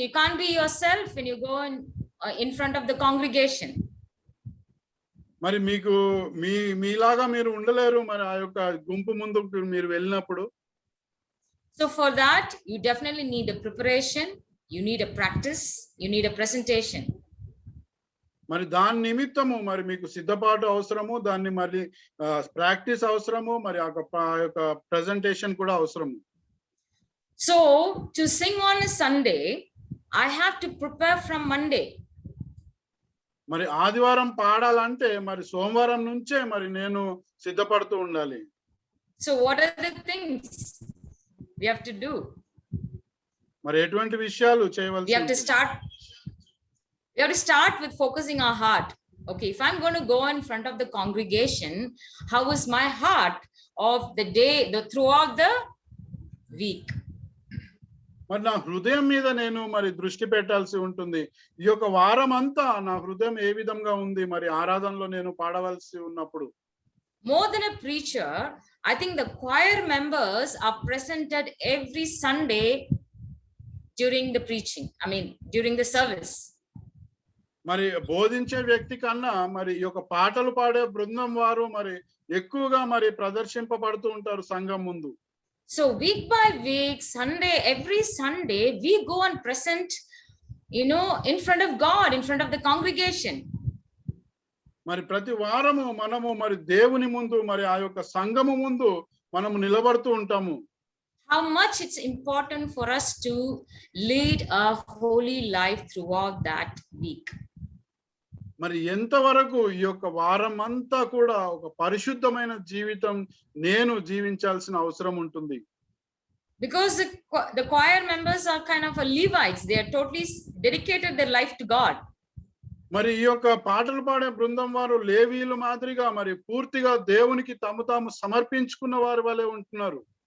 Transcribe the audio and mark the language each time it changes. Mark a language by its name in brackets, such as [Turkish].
[English] You can't be yourself when you go in front of the congregation. [Telugu] మరి మీకు మీలాగా మీరు ఉండలేరు మరి ఆ యొక్క గుంపు ముందుకు మీరు వెళ్ళినప్పుడు. [English] So for that, you definitely need a preparation, you need a practice, you need a presentation. [Telugu] మరి దాని నిమిత్తము మరి మీకు సిద్ధపాటు అవసరము, దాన్ని మరి ప్రాక్టీస్ అవసరము, మరి ఆ యొక్క ప్రెజెంటేషన్ కూడా అవసరము. [English] So to sing on a Sunday, I have to prepare from Monday. [Telugu] మరి ఆదివారం పాడాలంటే మరి సోమవారం నుంచే మరి నేను సిద్ధపడుతూ ఉండాలి. [English] So what are the things we have to do? [Telugu] మరి ఎటువంటి విషయాలు చేయవలసి [English] We have to start with focusing our heart. Okay, if I'm going to go in front of the congregation, how is my heart of the day, throughout the week? [Telugu] మరి నా హృదయం మీద నేను మరి దృష్టి పెట్టాల్సి ఉంటుంది. ఈ యొక్క వారం అంతా నా హృదయం ఏ విధంగా ఉంది మరి ఆరాధనలో నేను పాడవలసి ఉన్నప్పుడు. [English] More than a preacher, I think the choir members are presented every Sunday during the preaching. During the service. [Telugu] మరి బోధించే వ్యక్తి కన్నా మరి ఈ యొక్క పాటలు పాడే బృందం వారు మరి ఎక్కువగా మరి ప్రదర్శింపబడుతూ ఉంటారు సంఘం ముందు. [English] So week by week, every Sunday, we go and present, in front of God, in front of the congregation. [Telugu] మరి ప్రతి వారము మనము మరి దేవుని ముందు మరి ఆ యొక్క సంఘము ముందు మనము నిలబడుతూ ఉంటాము. [English] How much it's important for us to lead a holy life throughout that week. [Telugu] మరి ఎంతవరకు ఈ యొక్క వారం అంతా కూడా ఒక పరిశుద్ధమైన జీవితం నేను జీవించాల్సిన అవసరం ఉంటుంది. [English] Because the choir members are kind of a Levites. They are totally dedicated their life to God. [Telugu] మరి ఈ యొక్క పాటలు పాడే బృందం వారు లేవీయుల మాదిరిగా మరి పూర్తిగా దేవునికి తాము సమర్పించుకున్న వారి వలె ఉంటున్నారు.